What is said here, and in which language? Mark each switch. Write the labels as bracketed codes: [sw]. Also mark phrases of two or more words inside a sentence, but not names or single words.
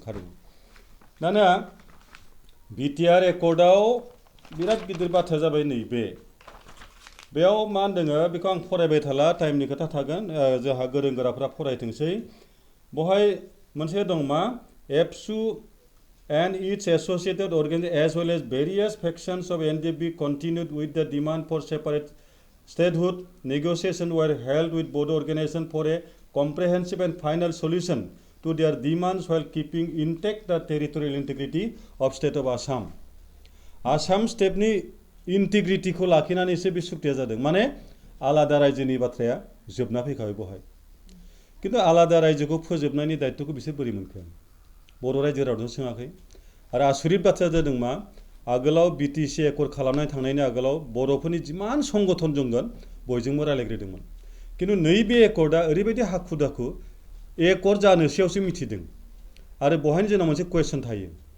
[brx] खारन दाना BTR Accordआव बिराद गिदिर बाथ्रा जाबाय नैबे बेयाव मा होनदों बेखौ आं फरायबाय थाला टाइमनि खोथा थागोन जोंहा गोरों गोराफोरा फरायथोंसै बहाय मोनसे दं मा एबसु [en] and its associated organizations as well as various factions of NDF continued with the demand for separate statehood. Negotiations were held with both organizations for a comprehensive and final solution to their demands while keeping intact the territorial integrity of state of Assam. [brx] Assam state ni integrity ko लाखिनानैसो बे सुक्तिया जादों माने आलादा रायजोनि बाथ्राया जोबना फैखाबाय बहाय किन्तु आलादा रायजोखौ फोजोबनायनि दायित्वखौ बिसोर बोरै मोनखो बर' रायजो रावजों सोङाखै आरो आसुरित बाथ्राया जादों मा आगोलाव BTC Accord खालामनाय थांनायनि आगोलाव बर'फोरनि जिमान संगठन दंमोन बयजोंबो रायलायग्रोदोंमोन किन्तु नैबे एकर्डआ ओरैबायदि हाखु दाखु एकर्ड जानोसैयावसो मिथिदों आरो बहायनो जोंनाव मोनसे कुवेसन थायो